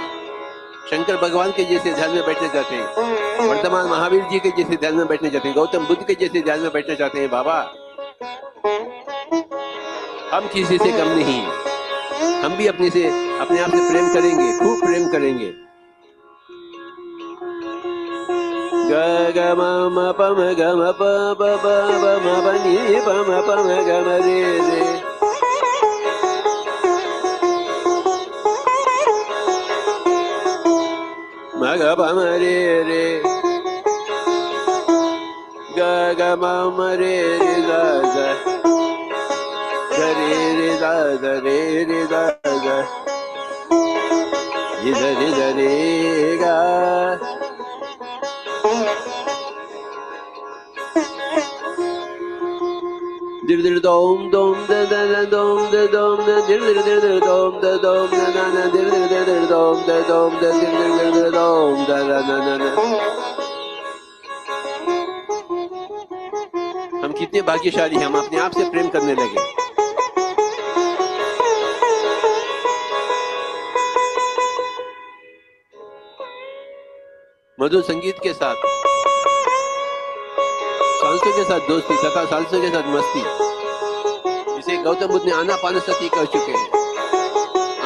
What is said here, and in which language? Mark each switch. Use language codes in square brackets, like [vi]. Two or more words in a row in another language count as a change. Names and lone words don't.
[hi] शंकर भगवान के जैसे ध्यान में बैठना चाहते हैं, वर्तमान महावीर जी के जैसे ध्यान में बैठना चाहते हैं, गौतम बुद्ध के जैसे ध्यान में बैठना चाहते हैं। बाबा, हम किसी से कम नहीं हैं। हम भी अपने आप से प्रेम करेंगे, खूब प्रेम करेंगे। ग ग म म प म ग म प प प प म प नि प म प म ग म रे रे म ग प म रे रे ग ग म म रे रे ग ग ग रे रे ग ग रे रे ग ग रि ध रि ध रे ग dir dir dom dom da da da dom da dom da dir dir dir dir dom da dom da na na dir dir dir dir dom da dom da dir dir dir dir dom da da na na na। हम कितने भाग्यशाली हैं, हम अपने आप से प्रेम करने लगे। मधुर संगीत के साथ, सांसों के साथ दोस्ती तथा सांसों के साथ मस्ती, जिसे गौतम बुद्ध ने आनापान सती कर चुके हैं।